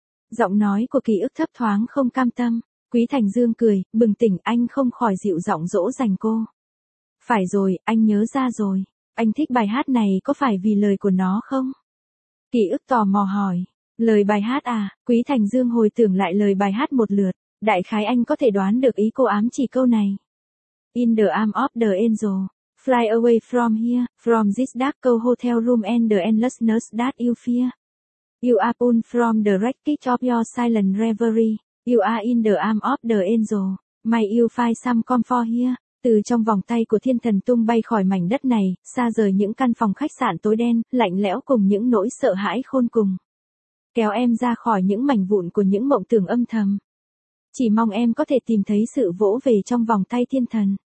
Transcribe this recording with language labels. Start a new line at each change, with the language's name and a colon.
Vietnamese: Giọng nói của Kỳ Ức thấp thoáng không cam tâm, Quý Thành Dương cười, bừng tỉnh, anh không khỏi dịu giọng dỗ dành cô. Phải rồi, anh nhớ ra rồi, anh thích bài hát này có phải vì lời của nó không? Kỳ Ức tò mò hỏi, lời bài hát à, Quý Thành Dương hồi tưởng lại lời bài hát một lượt. Đại khái anh có thể đoán được ý cô ám chỉ câu này.
English: In the arms of the angel, fly away from here, from this dark hotel room and the endlessness that you fear. You are pulled from the wreckage of your silent reverie, you are in the arms of the angel, may you find some comfort here.
Vietnamese: Từ trong vòng tay của thiên thần tung bay khỏi mảnh đất này, xa rời những căn phòng khách sạn tối đen, lạnh lẽo cùng những nỗi sợ hãi khôn cùng. Kéo em ra khỏi những mảnh vụn của những mộng tưởng âm thầm. Chỉ mong em có thể tìm thấy sự vỗ về trong vòng tay thiên thần.